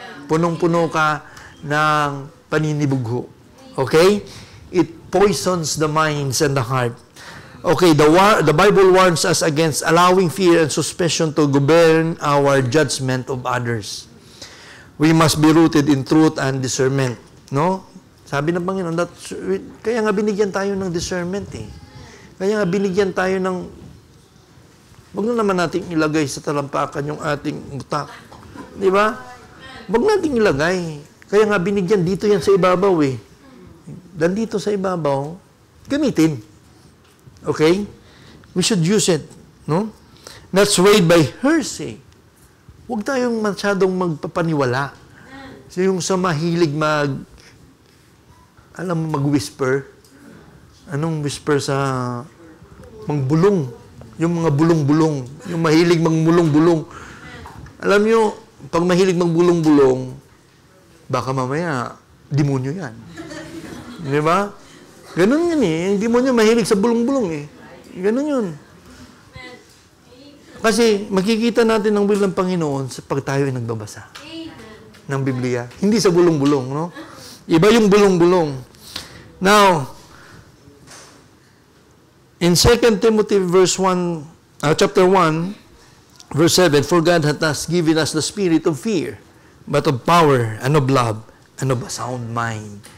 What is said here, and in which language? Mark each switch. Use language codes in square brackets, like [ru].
[tl] Punong-puno ka ng paninibugho. [en] Okay? It poisons the minds and the heart. Okay, the Bible warns us against allowing fear and suspicion to govern our judgment of others. We must be rooted in truth and discernment. No? [tl] Sabi ng Panginoon, kaya nga binigyan tayo ng discernment eh. Kaya nga binigyan tayo ng, wag na naman natin ilagay sa talampakan yung ating utak. Di ba? Wag natin ilagay. Kaya nga binigyan dito yan sa ibabaw eh. Dan dito sa ibabaw, gamitin. Okay? [en] We should use it. [tl] No? [en] Not swayed by hearsay. [tl] Huwag tayong masyadong magpapaniwala. So yung sa mahilig mag-whisper. Anong whisper sa mangbulong? Yung mga bulong-bulong. Yung mahilig magmulong-bulong. Alam nyo, pag mahilig magbulong-bulong, baka mamaya, demonyo yan. Di ba? Ganun yun eh. Yung demonyo mahilig sa bulong-bulong eh. Ganun yun. Kasi makikita natin ang will ng Panginoon sa pag tayo ay nagbabasa ng Biblia. Hindi sa bulong-bulong, no? Iba yung bulong-bulong. [en] Now, in 2 Timothy chapter 1, verse 7, for God hath thus given us the spirit of fear, but of power and of love and of a sound mind.